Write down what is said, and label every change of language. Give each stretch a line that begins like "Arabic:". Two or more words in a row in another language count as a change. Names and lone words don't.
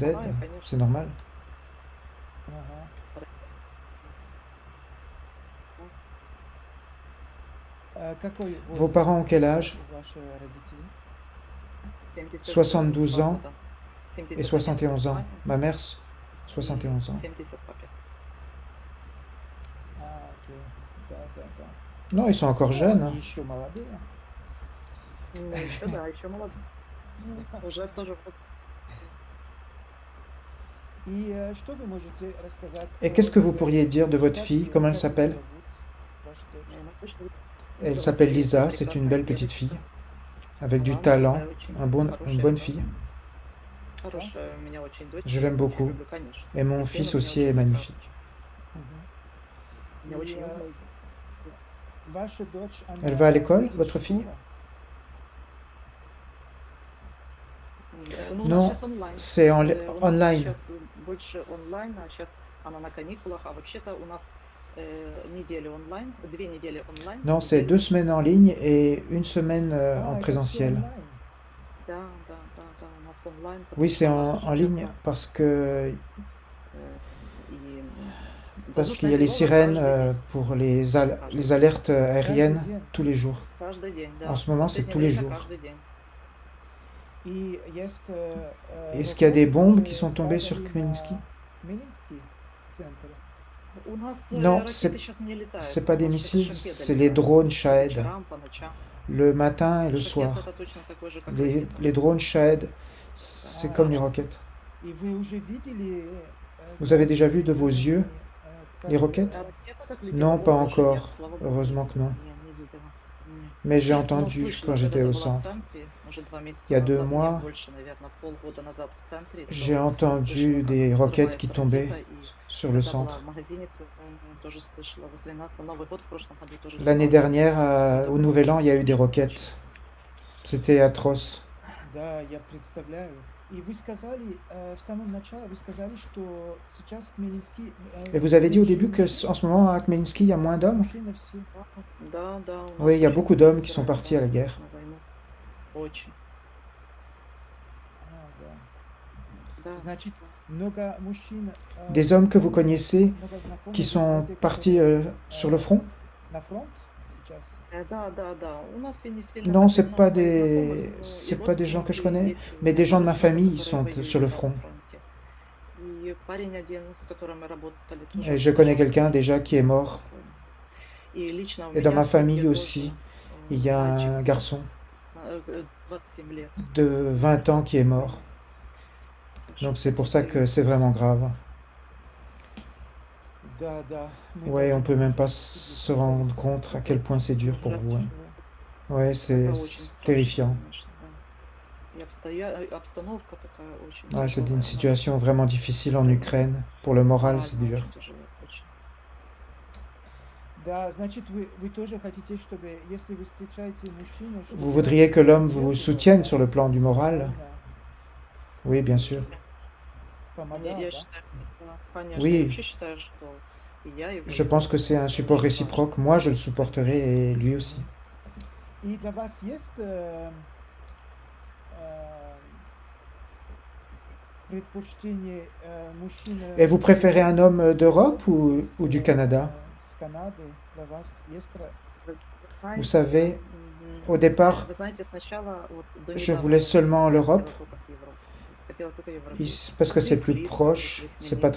French: les aide,
Russian: помогаю, конечно.
French: c'est normal.
Russian: Ага. Какой
French: Vos
Russian: возраст
French: parents ont quel âge?
Russian: ваши родители?
French: 72 ans
Russian: года.
French: et 71 71 ans.
Russian: маме
French: Ma mère,
Russian: и
French: 71 ans.
Russian: 70 папе. Окей. Да, да, да.
French: Non, ils sont encore jeunes.
Russian: Они еще молодые. Ну, еще да, еще молодой. Уже тоже вот. И что вы можете рассказать
French: Et
Russian: про
French: qu'est-ce que vous
Russian: свою
French: pourriez dire de votre
Russian: дочь?
French: fille? Comment elle
Russian: Как ее
French: s'appelle?
Russian: зовут, вашу дочь? Она точно
French: Elle s'appelle Lisa, c'est une belle petite fille, avec du
Russian: Она
French: talent,
Russian: такая очень
French: une
Russian: хорошая,
French: bonne fille.
Russian: хорошая у меня очень дочь.
French: Je l'aime
Russian: Очень
French: beaucoup.
Russian: люблю, конечно.
French: Et mon
Russian: И
French: fils
Russian: сына мне
French: aussi
Russian: очень
French: est
Russian: люблю.
French: magnifique.
Russian: Мне И, очень люблю. Ваша дочь, она
French: Elle va à l'école,
Russian: ходит в
French: votre fille?
Russian: школу? Ну, у нас
French: Non,
Russian: сейчас онлайн.
French: c'est
Russian: У нас
French: online.
Russian: сейчас больше онлайн, а сейчас она на каникулах, а вообще-то у нас неделю онлайн, 2 недели онлайн.
French: Non, c'est 2 semaines en ligne et une semaine en
Russian: Это всё
French: présentiel.
Russian: онлайн. Да, да, да, да, у нас онлайн. потому
French: Oui,
Russian: что
French: c'est
Russian: у нас
French: en
Russian: очень
French: ligne
Russian: часто,
French: parce que
Russian: и
French: parce qu'il y
Russian: воздушная
French: a les
Russian: тревога
French: sirènes
Russian: каждый день.
French: pour les alertes aériennes
Russian: Каждый день.
French: tous les jours.
Russian: Каждый день, да.
French: En ce moment, c'est
Russian: Последнее
French: tous les
Russian: время
French: jours.
Russian: каждый день. И есть,
French: Est-ce qu'il y a des bombes qui
Russian: которые
French: sont tombées sur
Russian: падали
French: Khmelnytsky?
Russian: на Хмельницкий центр. У нас
French: Non,
Russian: ракеты
French: c'est
Russian: сейчас не летают.
French: c'est pas
Russian: У
French: des
Russian: нас
French: missiles,
Russian: только шахеды
French: c'est les
Russian: летают.
French: drones
Russian: По
French: Shahed,
Russian: вечерам, по ночам.
French: le matin et le
Russian: Шахед
French: soir.
Russian: это точно такой же, как
French: Les
Russian: ракета.
French: drones Shahed, c'est comme les roquettes.
Russian: И вы уже видели,
French: Vous avez déjà vu de vos yeux
Russian: как,
French: les roquettes?
Russian: А ракета как летела?
French: Non, pas
Russian: О, уже нет,
French: encore.
Russian: слава богу.
French: Heureusement que non.
Russian: Не видела. Не.
French: Mais j'ai
Russian: Но
French: entendu
Russian: слышала,
French: quand j'étais
Russian: когда
French: au
Russian: ты была в
French: centre.
Russian: центре, уже 2 месяца
French: Il y a 2
Russian: назад, нет,
French: mois,
Russian: больше, наверное, полгода назад в центре,
French: j'ai
Russian: то
French: entendu
Russian: слышала, как
French: des roquettes qui
Russian: взрывается
French: tombaient
Russian: ракета, и
French: sur le
Russian: когда была
French: centre.
Russian: в магазине своем, тоже слышала возле нас на Новый год в прошлом году тоже
French: L'année
Russian: слышала.
French: dernière, au Nouvel An, il y a eu des roquettes. C'était atroce.
Russian: Да, я представляю. И вы сказали, в самом начале, вы сказали, что сейчас Хмельницкий...
French: Et vous avez dit au début que en ce moment à Khmelnytsky, il y a moins d'hommes?
Russian: Мужчины все. Да, да, у нас
French: Oui, il y a
Russian: очень
French: beaucoup
Russian: много
French: d'hommes qui sont
Russian: ветеранов
French: partis à la guerre.
Russian: на войну. Очень. Да. Да. Значит, много мужчин...
French: Des hommes que vous connaissez
Russian: много знакомых,
French: qui sont
Russian: которые,
French: partis sur le front?
Russian: на фронт сейчас. Да, да, да. У нас и не сильно
French: Non, c'est
Russian: написано
French: pas
Russian: моих
French: des
Russian: знакомых, но и
French: c'est pas des gens que je
Russian: родственники
French: connais,
Russian: есть у
French: mais
Russian: меня
French: des gens de ma
Russian: родственники,
French: famille
Russian: которые
French: sont
Russian: воюют
French: sur le
Russian: на
French: front.
Russian: фронте. И парень один, с которым мы работали,
French: Et
Russian: тоже
French: je connais
Russian: уезжал.
French: quelqu'un déjà qui est mort.
Russian: И лично у
French: Et dans
Russian: меня
French: ma
Russian: в семье
French: famille
Russian: тоже
French: aussi, il y a
Russian: мальчик
French: un garçon
Russian: 27 лет.
French: de 20 ans qui est mort.
Russian: Так что
French: Donc c'est pour ça
Russian: тут
French: que c'est vraiment grave.
Russian: Да, да. Мы
French: Ouais,
Russian: даже
French: on peut
Russian: не
French: même
Russian: можем
French: pas
Russian: себе
French: se rendre compte à quel point c'est dur pour vous.
Russian: тяжело.
French: Ouais,
Russian: Это
French: c'est
Russian: очень страшно,
French: terrifiant.
Russian: конечно, да. И обстановка такая очень
French: Ouais, c'est
Russian: тяжелая у
French: une
Russian: нас.
French: situation vraiment difficile en Ukraine. Pour le moral, c'est
Russian: Морально
French: dur.
Russian: очень тяжело, очень. Да, значит, вы тоже хотите, чтобы, если вы встречаете мужчину,
French: Vous
Russian: чтобы
French: voudriez que l'homme vous
Russian: поддерживал
French: soutienne sur le
Russian: вас,
French: plan du moral?
Russian: правильно?
French: Oui, bien sûr.
Russian: Помогал, Я да? считаю, да, конечно, я
French: Oui,
Russian: вообще считаю, что и я его
French: je pense que
Russian: люблю.
French: c'est un
Russian: Это
French: support
Russian: очень важно.
French: réciproque. Moi, je le supporterai et lui aussi.
Russian: И для вас есть предпочтение мужчины
French: Et vous préférez un homme d'Europe ou du
Russian: с
French: Canada?
Russian: Канады? Для вас есть Вы
French: Vous
Russian: знаете,
French: savez, au départ,
Russian: вы знаете, сначала, вот до
French: je
Russian: недавнего
French: voulais seulement
Russian: времени
French: l'Europe,
Russian: хотела только европейский.
French: parce que c'est
Russian: Здесь
French: plus
Russian: близко,
French: proche,
Russian: возле
French: c'est pas très